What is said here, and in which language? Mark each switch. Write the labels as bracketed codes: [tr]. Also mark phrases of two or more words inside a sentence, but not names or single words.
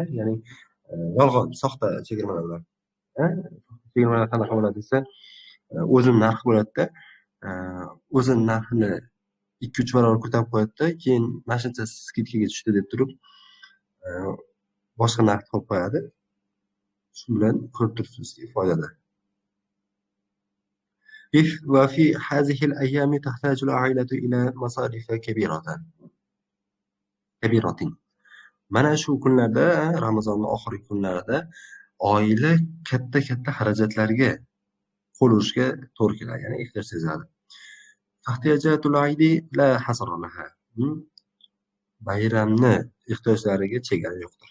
[uz] Ya'ni yolg'on, soxta chegirmalar bo'ladi. Chegirmalar qanaqa bo'ladi desa, o'zini narxi bo'ladi-da, o'zini narxini 2-3 barobar ko'tarib qo'yadi-da, keyin mana shuncha skidkaga tushdi deb turib, boshqa narx qo'yib qo'yadi. Shu bilan ko'rib turibsiz foydada. [ar] وفي هذه الأيام تحتاج العائلة إلى مصاريف كبيرة. [uz] Mana shu kunlarda, Ramazonning oxirgi kunlarida oila katta xarajatlarga qo'l urishga to'g'ri keladi, ya'ni ehtiyoj sezadi. [ar] احتياجات العيد لا حصر لها. [uz] Bayramni ehtiyojlariga chegara yo'qdir.